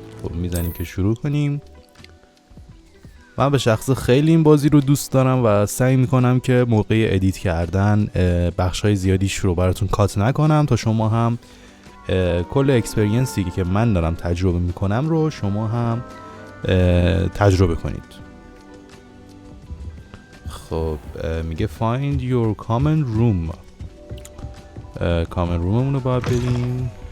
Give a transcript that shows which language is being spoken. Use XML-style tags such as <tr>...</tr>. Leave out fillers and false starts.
<fa>خب میزنیم که شروع کنیم. من به شخص خیلی این بازی رو دوست دارم و سعی میکنم که موقع ادیت کردن بخشای زیادیش رو براتون کات نکنم تا شما هم کل اکسپریانسی که من دارم تجربه میکنم رو شما هم تجربه کنید. خب میگه</fa> <en>find your common room.</en> <fa>common roomمون رو باید بریم.</fa>